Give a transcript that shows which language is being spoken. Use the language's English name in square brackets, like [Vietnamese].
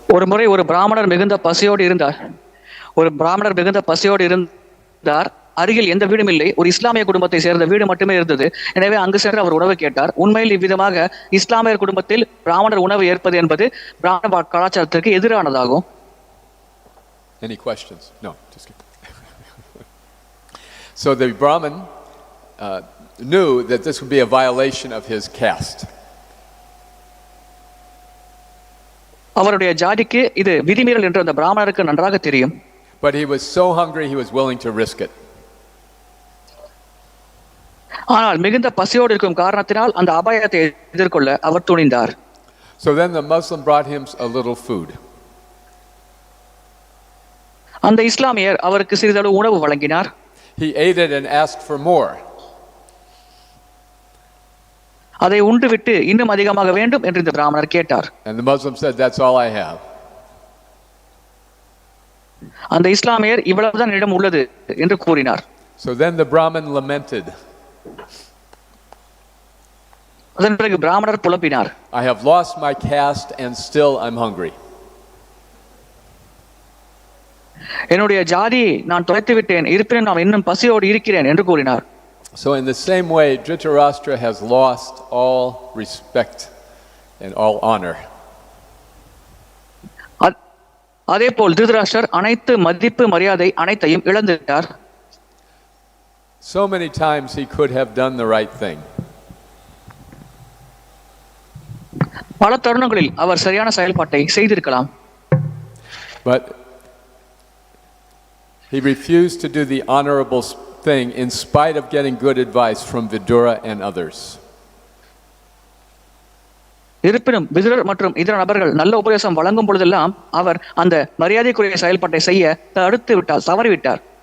[Tamil] ஒரு முறை ஒரு பிராமணர் மிகுந்த பசியோடு இருந்தார். அருகில் எந்த வீடும் இல்லை. ஒரு இஸ்லாமிய குடும்பத்தை சேர்ந்த வீடு மட்டுமே இருந்தது. எனவே அங்கு சென்று அவர் உணவு கேட்டார். உண்மையில் இவ்விதமாக இஸ்லாமியர் குடும்பத்தில் பிராமணர் உணவு ஏற்பது என்பது பிராமண கலாச்சாரத்திற்கு எதிரானதாகும். [English] Any questions? No, just kidding. So the Brahmin knew that this would be a violation of his caste. [Tamil] அவருடைய ஜாதிக்கு இது விதிமீறல் என்று அந்த பிராமணருக்கு நன்றாக தெரியும். [English] But he was so hungry he was willing to risk it. [Tamil] ஆனால் மிகுந்த பசியோடு இருக்கும் காரணத்தினால் அந்த அபாயத்தை எதிர்கொள்ள அவர் துணிந்தார். [English] So then the Muslim brought him a little food. [Tamil] அந்த இஸ்லாமியர் அவருக்கு சிறிதளவு உணவு வழங்கினார். [English] He ate it and asked for more. [Tamil] அதை உண்டுவிட்டு இன்னும் அதிகமாக வேண்டும் என்று இந்த பிராமணர் கேட்டார். [English] And the Muslim said, that's all I have. [Tamil] அந்த இஸ்லாமியர் இவ்வளவுதான் என்னிடம் உள்ளது என்று கூறினார். [English] So then the Brahmin lamented. [Tamil] அதன் பிறகு பிராமணர் புலம்பினார். [English] I have lost my caste and still I'm hungry. [Tamil] என்னுடைய ஜாதியை நான் தொலைத்து விட்டேன், இருப்பினும் நான் இன்னும் பசியோடு இருக்கிறேன் என்று கூறினார். [English] So in the same way, Dhṛtarāṣṭra has lost all respect and all honor. [Tamil] அதேபோல் திருதராஷ்டிரர் அனைத்து மதிப்பு மரியாதை அனைத்தையும் இழந்துவிட்டார். [English] So many times he could have done the right thing. [Tamil] பல தருணங்களில் அவர் சரியான செயல்பாட்டை செய்திருக்கலாம். [English] But he refused to do the honorable thing in spite of getting good advice from Vidura and others. [Tamil] இருப்பினும் விதுரர் மற்றும் இதர நபர்கள் நல்ல உபதேசம் வழங்கும் பொழுதெல்லாம் அவர் அந்த மரியாதைக்குரிய செயல்பாட்டை செய்ய தடுத்து விட்டார், தவறிவிட்டார்.